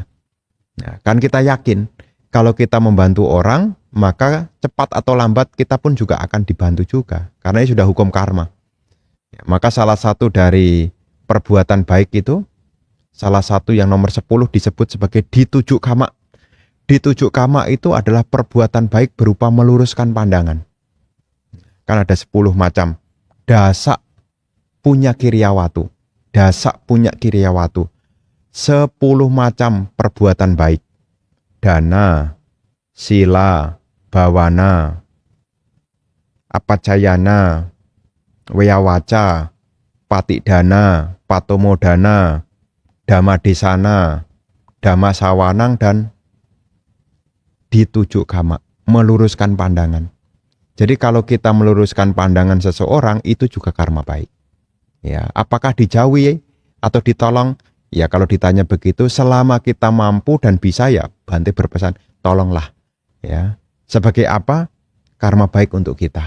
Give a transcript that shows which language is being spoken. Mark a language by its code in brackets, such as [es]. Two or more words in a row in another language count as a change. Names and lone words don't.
[id] Nah, kan kita yakin kalau kita membantu orang, maka cepat atau lambat kita pun juga akan dibantu juga. Karena ini sudah hukum karma. Ya, maka salah satu dari perbuatan baik itu, salah satu yang nomor 10 disebut sebagai [pi] ditujuk kama. Ditujuk kama [id] itu adalah perbuatan baik berupa meluruskan pandangan. Kan ada 10 macam. [pi] Dasak punya kiryawatu. Dasak punya kiryawatu. [id] 10 macam perbuatan baik. [pi] Dana, sila, bawana, apacayana, weyawaca, patidana, patomodana, dhammadesana, dhammasawanang, dan ditujuk kama, [id] meluruskan pandangan. Jadi kalau kita meluruskan pandangan seseorang, itu juga karma baik. Ya, apakah dijauhi atau ditolong? Ya kalau ditanya begitu, selama kita mampu dan bisa ya Bante berpesan, tolonglah. Ya, sebagai apa? Karma baik untuk kita.